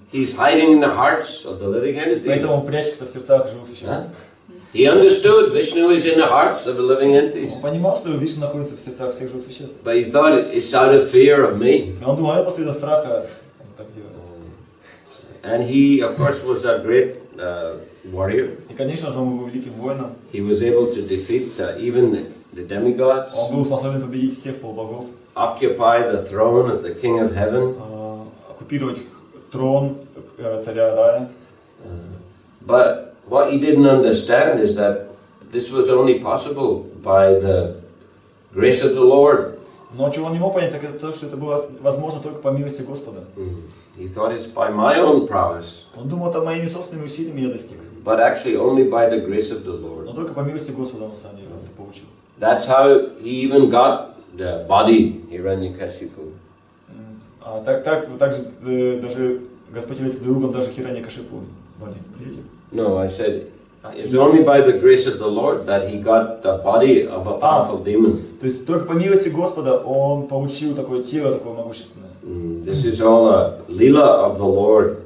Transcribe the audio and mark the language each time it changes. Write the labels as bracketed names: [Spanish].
[English] He's hiding in the hearts of the living entities. [Russian] Поэтому он прячется в сердцах живых существ. [English] He understood Vishnu is in the hearts of the living entities. [Russian] Он понимал, что Вишну находится в сердцах всех живых существ. [English] But he thought it's out of fear of me. [Russian] Но он думал, это просто из-за страха он так делает. [English] And he, of course, was a great warrior. [Russian] И, конечно же, он был великим воином. [English] He was able to defeat even the demigods. [Russian] Он был способен победить всех полубогов. [English] Occupy the throne of the King of Heaven. [Russian] Оккупировать трон царя рая. [English] But what he didn't understand is that this was only possible by the grace of the Lord. [Russian] Но чего он не мог понять, так это то, что это было возможно только по милости Господа. [English] He thought it's by my own prowess. [Russian] Он думал, это моими собственными усилиями я достиг. [English] But actually only by the grace of the Lord. [Russian] Но только по милости Господа на самом деле он это получил. [English] That's how he even got the body, Hiranyakashipu. [Russian] Также даже Господь является другом даже Хираньякашипу. [English] No, I said it's only by the grace of the Lord that he got the body of a powerful demon. [Russian] То есть только по милости Господа он получил такое тело, такое могущественное. [English] This is all a lila of the Lord.